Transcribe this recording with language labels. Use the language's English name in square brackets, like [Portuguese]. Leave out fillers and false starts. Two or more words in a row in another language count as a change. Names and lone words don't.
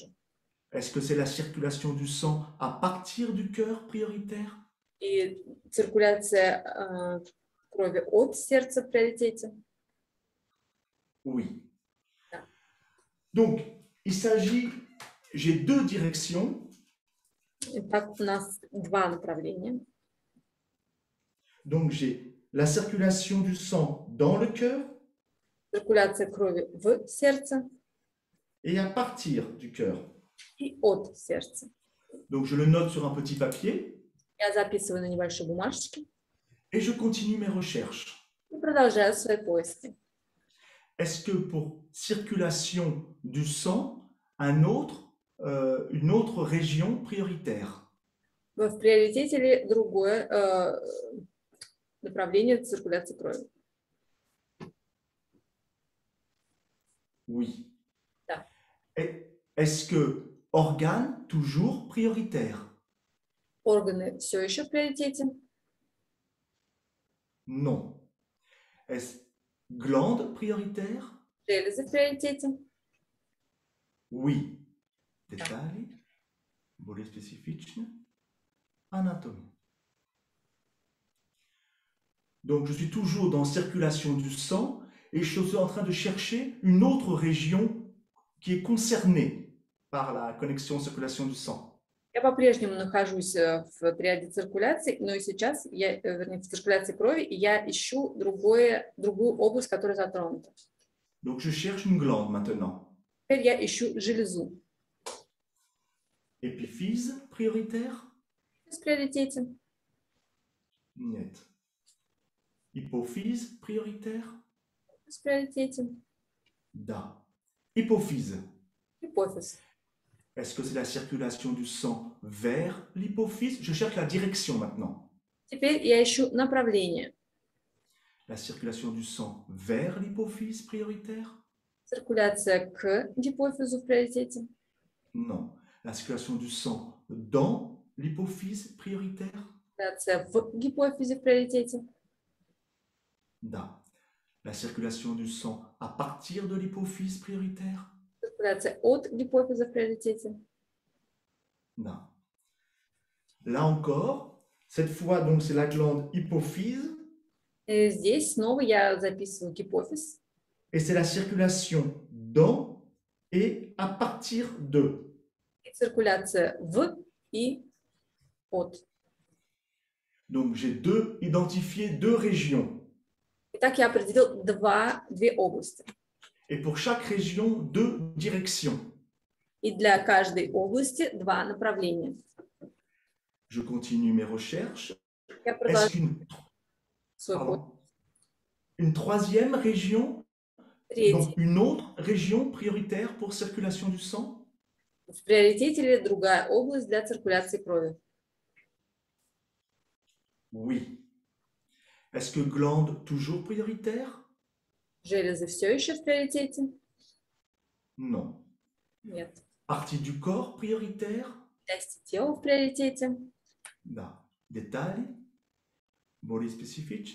[French] Est-ce que c'est la circulation du sang à partir du cœur prioritaire? [Russian] И циркуляция крови от сердца в приоритете. [French] Oui. [Russian] Да. [French] Donc, il s'agit, j'ai deux directions. [Russian] Итак, у нас 2 направления. [French] Donc, j'ai la circulation du sang dans le cœur [Russian] Циркуляция крови в сердце [French] et à partir du cœur. [Russian] и от сердца. [French] Donc, je le note sur un petit papier [Russian] Я записываю на небольшой бумажечке [French] et je continue mes recherches. [Russian] и продолжаю свои поиски. [French] Est-ce que pour circulation du sang, une autre région prioritaire? [Russian] В приоритете ли другое направление циркуляции крови? [French] Oui. [Russian] Да. [French] Est-ce que organe toujours prioritaire? [Russian] Органы все еще в приоритете? [French] Non. Est-ce glande prioritaire? [Russian] Железы в приоритете? [French] Oui. Détail. [Russian] более специфично, анатомия. [French] Donc, je suis toujours dans circulation du sang et je suis en train de chercher une autre région qui est concernée par la connexion circulation du sang. [Russian] Я по-прежнему нахожусь в триаде циркуляции, но и сейчас я, вернее, в циркуляции крови, и я ищу другую область, которая затронута. [French] Donc, je cherche une glande maintenant. [Russian] Теперь я ищу железу. [French] Épiphyse prioritaire? [Russian] В приоритете. Нет. [French] Hypophyse prioritaire? [Russian] В приоритете. [French] Da. Hypophyse. [Russian] Гипофиз. [French] Est-ce que c'est la circulation du sang vers l'hypophyse? Je cherche la direction maintenant. [Russian] Теперь я ищу направление. [French] La circulation du sang vers l'hypophyse prioritaire? [Russian] Циркуляция к гипофизу в приоритете. [French] Non. La circulation du sang dans l'hypophyse prioritaire? [Russian] Циркуляция в гипофизе в приоритете. Da. [French] La circulation du sang à partir de l'hypophyse prioritaire? [Russian] Циркуляция от гипофиза в приоритете. [French] Non. Là encore, cette fois, donc, c'est la glande hypophyse [Russian] И здесь снова я записываю гипофиз. [French] et c'est la circulation dans et à partir de. [Russian] И циркуляция в и от. [French] Donc, j'ai identifié deux régions. [Russian] Итак, я определил две области. [French] Et pour chaque région, deux directions. [Russian] И для каждой области два направления. [French] Je continue mes recherches. [Russian] Я [French] Est-ce [Russian] продолжаю [French] qu'une [Russian] свой путь. [French] une troisième région, [Russian] Третий. [French] donc une autre région prioritaire pour circulation du sang? [Russian] В приоритете или другая область для циркуляции крови? [French] Oui. Est-ce que glande toujours prioritaire? [Russian] Железы все еще в приоритете? [French] Non. [Russian] Нет. [French] Partie du corps prioritaire? [Russian] Части тела в приоритете? Да. Детали? Более специфично?